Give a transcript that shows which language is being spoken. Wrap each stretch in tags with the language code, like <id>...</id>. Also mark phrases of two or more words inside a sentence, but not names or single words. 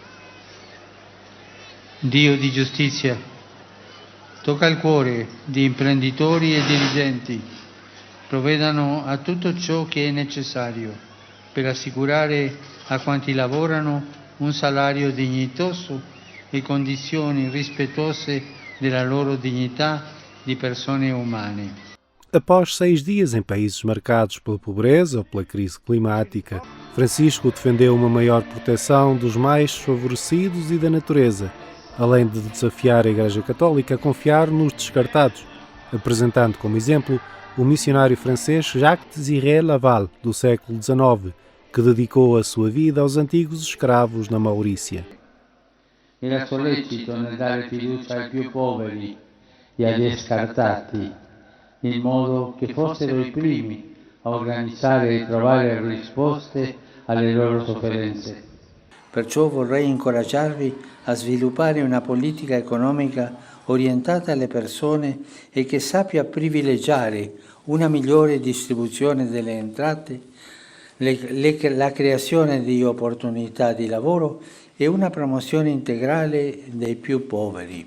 <it>Dio di giustizia, tocca il cuore di imprenditori e dirigenti, provvedano a tutto ciò che è necessario per assicurare a quanti lavorano un salario dignitoso e condizioni rispettose della loro dignità di persone umane.</it> <pt>Após 6 dias em países marcados pela pobreza ou pela crise climática, Francisco defendeu uma maior proteção dos mais desfavorecidos e da natureza, além de desafiar a Igreja Católica a confiar nos descartados, apresentando como exemplo o missionário francês Jacques-Désiré Laval, do século XIX, que dedicou a sua vida aos antigos escravos na Maurícia.</pt> <it>Era sollecito nel dare fiducia ai più poveri e agli scartati, in modo che fossero i primi a organizzare e trovare risposte alle loro sofferenze. Perciò vorrei incoraggiarvi a sviluppare una politica economica orientata alle persone e che sappia privilegiare una migliore distribuzione delle entrate, la creazione di opportunità di lavoro e una promozione integrale dei più poveri.</it>